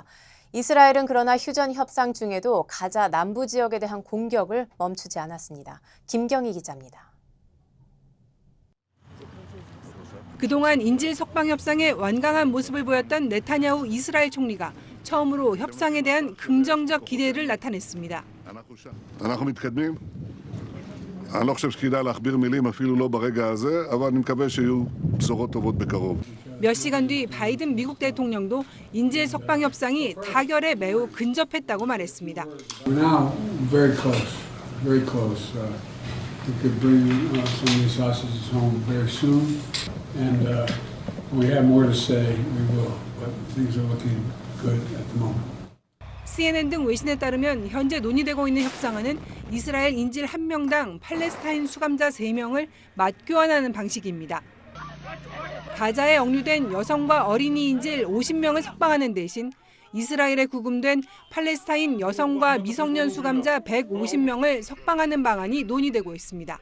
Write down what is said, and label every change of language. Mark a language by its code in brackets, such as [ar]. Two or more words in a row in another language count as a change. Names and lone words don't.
[ko] 이스라엘은 그러나 휴전 협상 중에도 가자 남부 지역에 대한 공격을 멈추지 않았습니다. 김경희 기자입니다. 그동안 인질 석방 협상에 완강한 모습을 보였던 네타냐후 이스라엘 총리가 처음으로 협상에 대한 긍정적 기대를 나타냈습니다. [he] אנחנו מתקדמים. אני לא חושב שכדאי להכביר מילים אפילו לא ברגע הזה, אבל אני מקווה שיהיו בשורות טובות בקרוב. [ko] 몇 시간 뒤 바이든 미국 대통령도 인질 석방 협상이 타결에 매우 근접했다고 말했습니다. [en] We're now very close, very close. We could bring some of these hostages home very soon, and when we have more to say, we will. But things are looking good at the moment. [ko] CNN 등 외신에 따르면 현재 논의되고 있는 협상안은 이스라엘 인질 1명당 팔레스타인 수감자 3명을 맞교환하는 방식입니다. 가자에 억류된 여성과 어린이 인질 50명을 석방하는 대신 이스라엘에 구금된 팔레스타인 여성과 미성년 수감자 150명을 석방하는 방안이 논의되고 있습니다.